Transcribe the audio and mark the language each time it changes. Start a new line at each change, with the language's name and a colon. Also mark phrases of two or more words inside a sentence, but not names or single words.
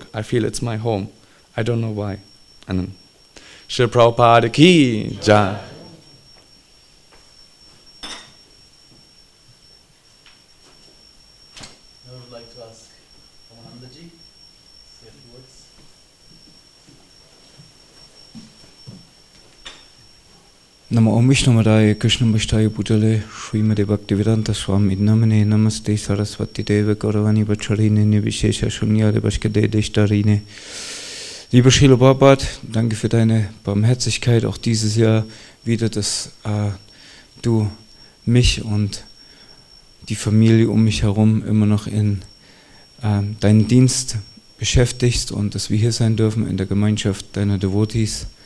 English: I feel it's my home. I don't know why. And then, Srila Prabhupada
Hindi: की जय.
English: I would like to ask Ramanandaji, say a few words.
Sanskrit: नमः ॐ विष्णु पादाय कृष्ण प्रेष्ठाय भूतले श्रीमते भक्तिवेदान्त स्वामिन् नामिने नमस्ते सारस्वते देवे गौरवाणी प्रचारिणे निर्विशेष शून्यवादि पाश्चात्य देशतारिणे.
German: Lieber Srila Prabhupada, danke für deine Barmherzigkeit, auch dieses Jahr wieder, dass du mich und die Familie um mich herum immer noch in deinen Dienst beschäftigst und dass wir hier sein dürfen in der Gemeinschaft deiner Devotees.